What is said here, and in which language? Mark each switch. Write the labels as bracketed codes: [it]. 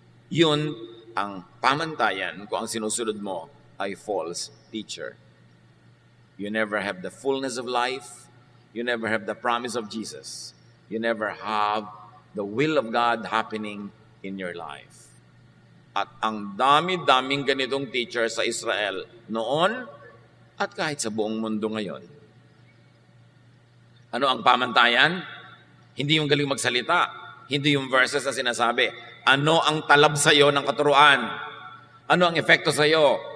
[tl] Yun ang pamantayan kung ang sinusunod mo ay [en] false teacher. You never have the fullness of life. You never have the promise of Jesus. You never have the will of God happening in your life. [tl] At ang dami-daming ganitong teacher sa Israel noon at kahit sa buong mundo ngayon. Ano ang pamantayan? Hindi yung galing magsalita. Hindi yung verses na sinasabi. Ano ang talab sa'yo ng katuruan? Ano ang epekto sa'yo?